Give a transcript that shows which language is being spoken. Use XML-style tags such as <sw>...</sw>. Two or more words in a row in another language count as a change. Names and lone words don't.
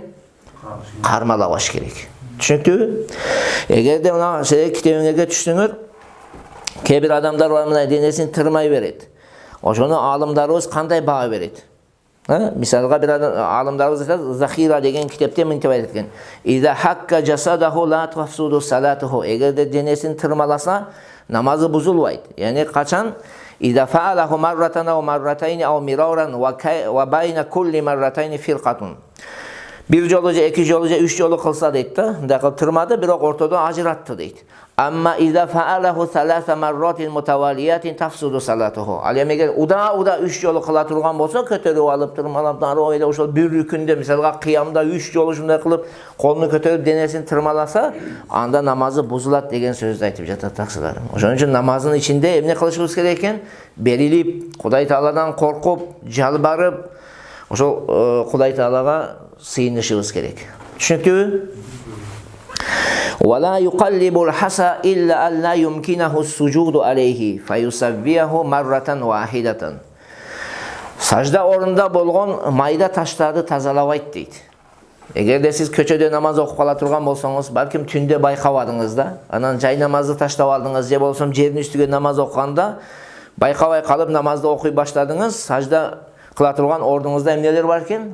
<ky>Кармалабаш керек. Түшүнүктүбү? Эгерде мына китебиңерге түшсөңөр, кээ бир адамдар бар мына денесин тырмай берет. Ошону аалымдарыбыз кандай баа берет? Мисалга бир аалымдарыбыз айтат, Захира деген китепте мынтип айтат экен:</ky> <ar>"إذا حك جسده لا تفسد صلاته."</ar> <ky>Эгерде денесин тырмаласа, намазы бузулбайт. Яни качан</ky> <ar>إذا فعله مرة ومرتين ومرارا وبين كل مرتين فرقة.</ar> <ky>Bir жолу же эки жолу же үч жолу кылса дейт да, мындай кылып тырмады, бирок ортодо ажыратты дейт.</ky> <ar>أما إذا فعله ثلاث مرات متواليات تفسد صلاته.</ar> <ky>Ал эми эгер уда үч жолу кыла турган болсо, көтөрүп алып тырмалап дары ойда ошол бир рүкүндө, мисалга кыямда үч жолу ушундай кылып колуну көтөрүп денесин тырмаласа, анда намазы бузулат деген сөздү айтып жатат таксылар. Ошон үчүн намаздын ичинде эмне кылышыбыз керек экен? Берилип, Кудай Тааладан коркуп, жалбарып, ошол Кудай Таалага сыйынышыбыз керек. Түшүнүктүбү?</ky> <ar>ولا يقلب الحصى إلا أن لا يمكنه السجود عليه فيسويه مرة واحدة.</ar> <ky>Сажда орунда болгон майда таштарды тазалабайт дейт. Эгерде сиз көчөдө намаз окуп кала турган болсоңуз, балким түндө байкабадыңыз да, анан жай намазды таштап алдыңыз, же болсо жердин үстүгө намаз окуганда байкабай калып намазды окуй баштадыңыз, сажда кыла турган ордуңузда эмнелер бар экен?</ky>